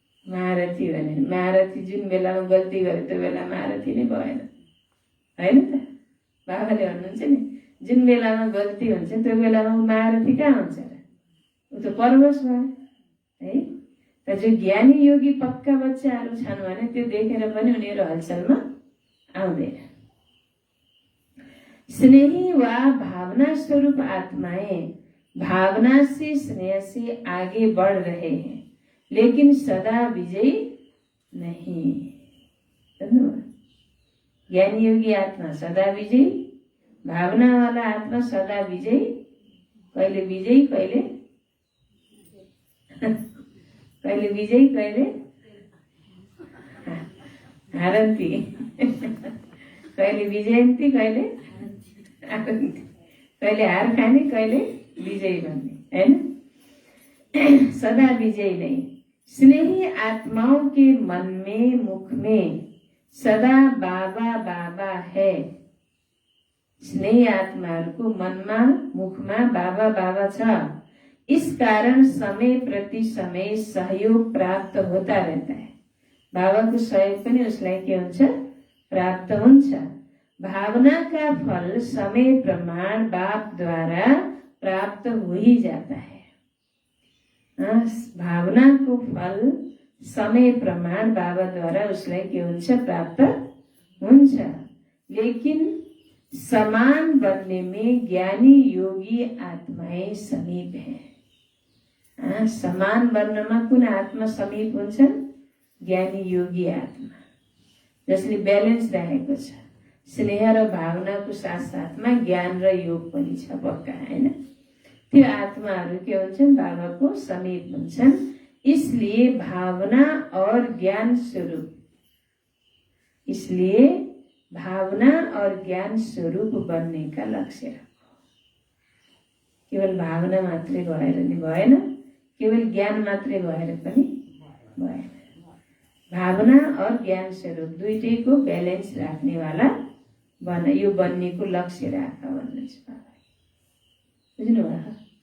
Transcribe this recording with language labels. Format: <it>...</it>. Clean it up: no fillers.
<ne>महारथी भने महारथी जुन बेलामा गल्ती गरे त्यो बेला महारथी नै भएन, होइन त? बाबाले भन्नुहुन्छ नि, जुन बेलामा गल्ती हुन्छ त्यो बेलामा महारथी कहाँ हुन्छ र? ऊ त परवश भयो है। तर जो ज्ञानी योगी पक्का बच्चाहरू छन् भने त्यो देखेर पनि उनीहरू हलचलमा आउँदैन।</ne> <hi>स्नेही वा भावना स्वरूप आत्माएं भावना से स्नेह से आगे बढ़ रहे हैं, लेकिन सदा विजयी नहीं।</hi> <ne>ज्ञानी योगी आत्मा सदा विजयी, भावना वाला आत्मा सदा विजयी। कहिले विजयी कहिले कहिले विजयी कहिले हारन्ती, कहिले विजयन्ती कहिले हारन्ती, कहिले हार खाने कहिले विजयी भन्ने, हैन?</ne> <hi>सदा विजयी नहीं। स्नेही आत्माओं के मन में मुख में सदा बाबा बाबा है।</hi> <ne>स्नेही आत्माहरूको मनमा मुखमा बाबा बाबा छ।</ne> <hi>इस कारण समय प्रति समय सहयोग प्राप्त होता रहता है।</hi> <ne>बाबाको सहयोग पनि उसलाई के हुन्छ? प्राप्त हुन्छ।</ne> <hi>भावना का फल समय प्रमाण बाप द्वारा प्राप्त हो ही जाता है।</hi> <ne>भावना को फल समय प्रमाण बाबा द्वारा उसलाई के हुन्छ? प्राप्त हुन्छ।</ne> <hi>लेकिन समान बनने में ज्ञानी योगी आत्माएं समीप हैं।</hi> <ne>समान बन्नमा कुन आत्मा समीप हुन्छन्? ज्ञानी योगी आत्मा, जसले ब्यालेन्स राखेको छ। स्नेह र भावनाको साथ साथमा ज्ञान र योग पनि छ पक्का, हैन? त्यो आत्माहरू के हुन्छन्? बाबाको समीप हुन्छन्।</ne> <hi>इसलिए भावना और ज्ञान स्वरूप, इसलिए भावना और ज्ञान स्वरूप बनने का लक्ष्य रखो।</hi> <ne>केवल भावना मात्रै भएर नि भएन, केवल ज्ञान मात्रै भएर पनि भएन।</ne> <hi>भावना और ज्ञान स्वरूप</hi> <ne>दुईटैको ब्यालेन्स राख्नेवाला बन, यो बन्नेको लक्ष्य राख भन्नुहुन्छ बाबा। बुझ्नुभयो?</ne>